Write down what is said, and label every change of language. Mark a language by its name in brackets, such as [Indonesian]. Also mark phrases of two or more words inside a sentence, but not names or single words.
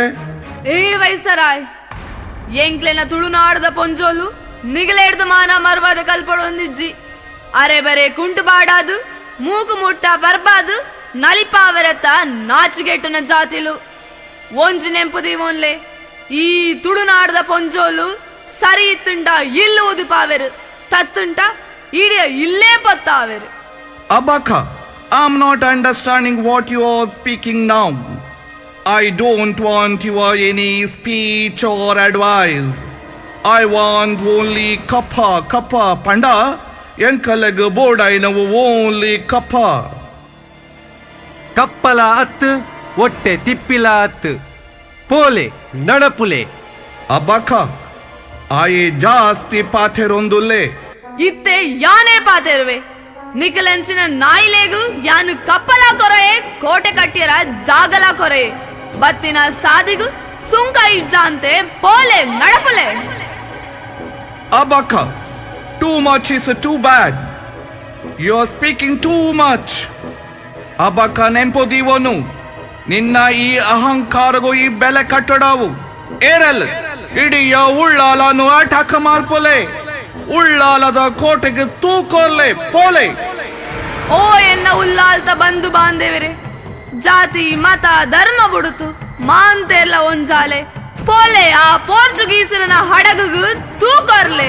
[Tulu] ಏ ವೈಸರಾಯ್ ಎಂಕ್ಲೆನ ತುಳುನಾಡದ ಪೊಂಜೋಲು ನಿಗಲೇಡ್ದ ಮಾನ ಮರ್ವಾದ ಕಲ್ಪಡೊಂದಿಜ್ಜಿ ಅರೆ ಬರೆ ಕುಂಟು ಬಾಡಾದು ಮೂಕು ಮುಟ್ಟ ಬರ್ಬಾದು ನಲಿಪಾವರತ ನಾಚಿಗೆಟ್ಟನ ಜಾತಿಲು ಒಂಜಿ ನೆಂಪುದಿ ಮೊನ್ಲೆ ಈ ತುಳುನಾಡದ ಪೊಂಜೋಲು ಸರಿ ಇತ್ತುಂಟ ಇಲ್ಲು ಉದಿಪಾವೆರು ತತ್ತುಂಟ ಇಡಿಯ ಇಲ್ಲೇ ಪತ್ತಾವೆರು. ಅಬಕ, [English] I'm not understanding what you are speaking now. I don't want your any speech or advice. I want only [Tulu] ಕಪ್ಪ ಪಂಡ ಎಂಕ್ಲೆಗ್ ಬೋಡಾಯಿ [English] ನಾವು only kappa. [Tulu] ಕಪ್ಪಲ ಅತ್ತು ಒಟ್ಟೆ ತಿಪ್ಪಿಲ ಅತ್ತು ಪೋಲೆ ನಡಪುಲೆ. ಅಬಕ ಆಯೆ ಜಾಸ್ತಿ ಪಾಥೆರೊಂದುಲ್ಲೆ ಇತ್ತೆ ಯಾನೇ ಪಾತೆರುವೆ ನಿಖಲೆನ್ಸಿನ ನಾಯಿಲೇಗು ಯಾನು ಕಪ್ಪಲ ಕೊರೆಯೇ ಕೋಟೆ ಕಟ್ಟಿಯರ ಜಾಗಲ ಕೊರೆಯೇ ಬತ್ತಿನ ಸಾದಿಗು ಸುಂಕ ಇಜ್ಜಾಂತೆ ಪೋಲೆ ನಡಪುಲೆ. ಅಬಕ [English] too much is too bad. You are speaking too much. [Tulu] ಅಬಕ ನೆಂಪೊದಿವನು ನಿನ್ನ ಈ ಅಹಂಕಾರಗೂ ಈ ಬೆಲೆ ಕಟ್ಟಡವು ಏರಲ್ ಇಡೀ ಉಳ್ಳಾಲನು ಅಟಾಕ ಮಾಲ್ಪೊಲೆ ಉಳ್ಳಾಲದ ಕೋಟೆಗೆ ತೂಕೋರ್ಲೆ ಪೋಲೆ. ಓ ಎನ್ನ ಉಲ್ಲಾಲ್ತ ಬಂಧು ಬಾಂಧವರೇ ಜಾತಿ ಮತ ಧರ್ಮ ಬುಡುತು ಮಾಂತೆಲ್ಲ ಒಂಜಾಲೆ ಪೋಲೆ ಆ ಪೋರ್ಚುಗೀಸರನ ಹಡಗು ತೂಕೊರ್ಲೆ.